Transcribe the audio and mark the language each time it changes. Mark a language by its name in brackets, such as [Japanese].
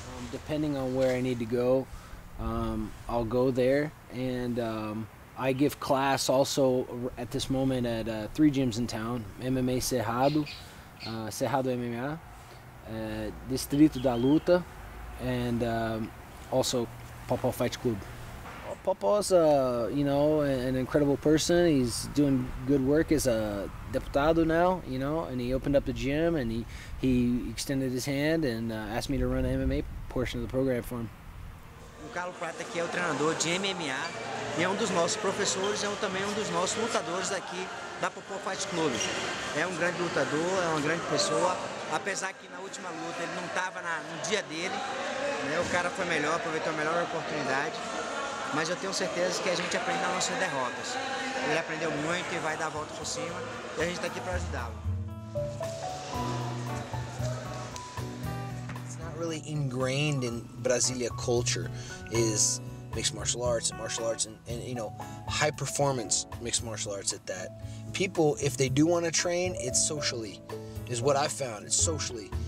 [English] Depending on where I need to go, I'll go there, and I give class also at this moment at 3 gyms in town: MMA Cerrado, Cerrado MMA, Distrito da Luta, and also Popó Fight Club. Popó's, you know, an incredible person. He's doing good work as a deputado now, you know, and he opened up the gym, and he extended his hand and asked me to run an MMA portion of the program for him. [Portuguese] O Carlo Prater aqui é o treinador de MMA e é um dos nossos professores, é também um dos nossos lutadores aqui da Popó Fight Club. É um grande lutador, é uma grande pessoa, apesar que na última luta ele não estava no dia dele, né? O cara foi melhor, aproveitou a melhor oportunidade, mas eu tenho certeza que a gente aprende nas nossas derrotas. Ele aprendeu muito e vai dar a volta por cima, e a gente está aqui para ajudá-lo. [English] Really ingrained in Brasilia culture is mixed martial arts and you know, high performance mixed martial arts at that. People, if they do want to train, it's socially, is what I found. It's socially.